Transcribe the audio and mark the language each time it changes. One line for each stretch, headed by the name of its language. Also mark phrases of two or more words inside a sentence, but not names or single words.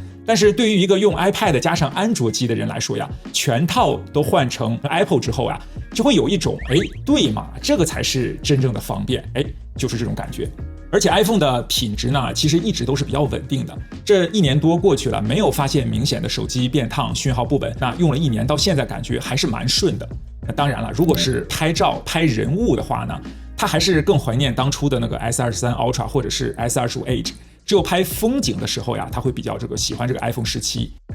Chinese: 但是對於一個用 iPad 加上安卓機的人來說呀，全套都換成 Apple 之後呀，就會有一種對嘛，這個才是真正的方便，就是這種感覺。而且 iPhone 的品質呢，其實一直都是比較穩定的。這1年多過去了，沒有發現明顯的手機變燙、訊號不穩。那用了1年到現在，感覺還是蠻順的。那當然了，如果是拍照、拍人物的話呢，他還是更懷念當初的那個 S23 Ultra 或者是 S25 Edge。只有拍風景的時候呀，他會比較喜歡這個 iPhone 17。